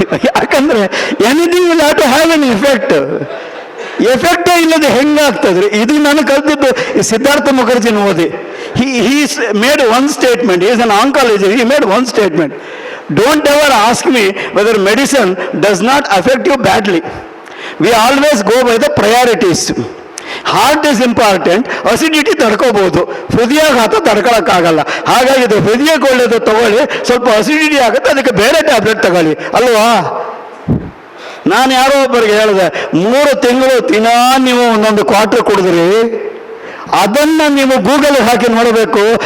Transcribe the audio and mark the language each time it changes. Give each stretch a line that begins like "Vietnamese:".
Kannada: ಯಾಕಂದರೆ
English: Anything will have to have an effect.
Kannada: ಎಫೆಕ್ಟೇ ಇಲ್ಲದೆ ಹೆಂಗಾಗ್ತದ್ರಿ? ಇದು ನಾನು ಕಲ್ತಿದ್ದು ಸಿದ್ಧಾರ್ಥ ಮುಖರ್ಜಿನ ಓದಿ.
English: he made one statement. He is an oncologist. He made one statement. Don't ever ask me whether medicine does not affect you badly. We always go by the priorities. Heart is important.
Kannada: Acidity ತಡ್ಕೋಬಹುದು, ಹೃದಯಾಘಾತ ತಡ್ಕೊಳಕ್ಕಾಗಲ್ಲ. ಹಾಗಾಗಿ ಇದು ಹೃದಯಕ್ಕೆ ಒಳ್ಳೆಯದು ತಗೊಳ್ಳಿ, ಸ್ವಲ್ಪ acidity ಆಗುತ್ತೆ, ಅದಕ್ಕೆ ಬೇರೆ ಟ್ಯಾಬ್ಲೆಟ್ ತಗೊಳ್ಳಿ ಅಲ್ವಾ? ನಾನು ಯಾರೋ ಒಬ್ಬರಿಗೆ ಹೇಳಿದೆ, 3 ತಿಂಗಳು ದಿನಾ ನೀವು ಒಂದೊಂದು ಕ್ವಾರ್ಟರ್ ಕುಡಿದ್ರಿ, ಅದನ್ನು ನೀವು ಗೂಗಲ್ ಹಾಕಿ ನೋಡಬೇಕು.